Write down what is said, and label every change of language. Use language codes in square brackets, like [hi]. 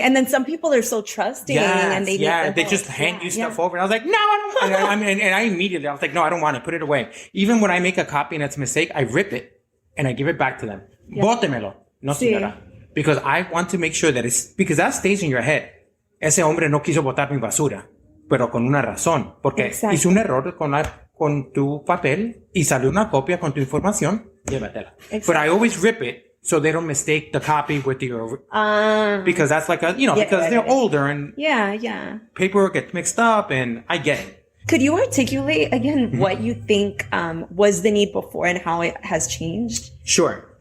[en] And then some people are so trusting and they just hand you stuff over. And I was like, no, I don't want it. And I immediately, I was like, no, I don't want it. Put it away. Even when I make a copy and it's a mistake, I rip it and I give it back to them. [es] Bótemelo. No, señora. [en] Because I want to make sure that because that stays in your head. [es] Ese hombre no quiso botar mi basura, pero con una razón. Porque hizo un error con tu papel y salió una copia con tu información. Llévatela. [en] But I always rip it. So they don't mistake the copy with your, because that's like because they're older and paperwork gets mixed up and I get it. Could you articulate again what you think was the need before and how it has changed? Sure.